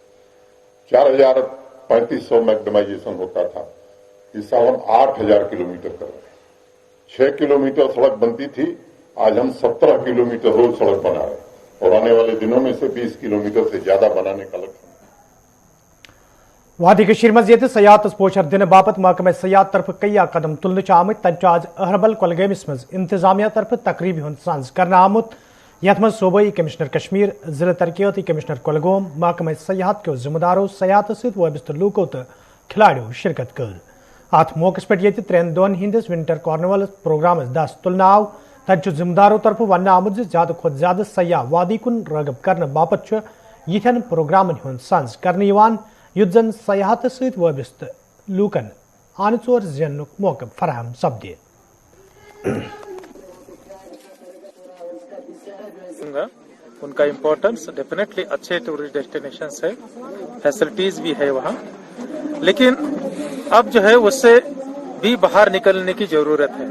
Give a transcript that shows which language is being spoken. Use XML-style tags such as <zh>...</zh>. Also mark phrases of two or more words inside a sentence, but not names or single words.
<hi>4500 मैक्डमाइजेशन होता था, इस साल हम 8000 किलोमीटर कर रहे हैं। 6 किलोमीटर सड़क बनती थी, आज हम 17 किलोमीटर रोज सड़क बना रहे हैं, और आने वाले दिनों में से 20 किलोमीटर से ज्यादा बनाने का लक्ष्य।</hi> <ks>वादी कशीर मज ये सयाहत पोचर दिन बापत महकमे सयाहत तरफ कई कदम तुलने आमुत। तब आज अहरबल कुलगामिस मज इंतजामिया तरफ तकरीब हुंद सांस करना आमुत, यथ मज सूबाई कमिश्नर कश्मीर, जिला तरक्याती कमिश्नर कुलगाम, महकमे सयाहत के जिम्मेदारों, सयाहत सत वाबस्त लूकों तो खिलाड़ियों शिरकत कर। अत मौके पे 3 दोन हिंदिस</ks> <en>winter carnival program</en> <ks>दस तुलना आव। तब जिम्मेदारों तरफ वन आमुत ज्यादा खुद ज्यादा सयाह वादी कुन रगब करने बापत यिथन प्रोग्रामन हुंद सांस करने युद्ध जन सयाहत सत वाबस्त लूकन आन चोर जेनुक मौके फराहम सपदे।</ks> <hi>उनका इम्पोर्टेंस डेफिनेटली अच्छे</hi> <en>tourist destinations</en> <hi>है, फैसिलिटीज भी है वहाँ, लेकिन अब जो है उससे भी बाहर निकलने की जरूरत है।</hi>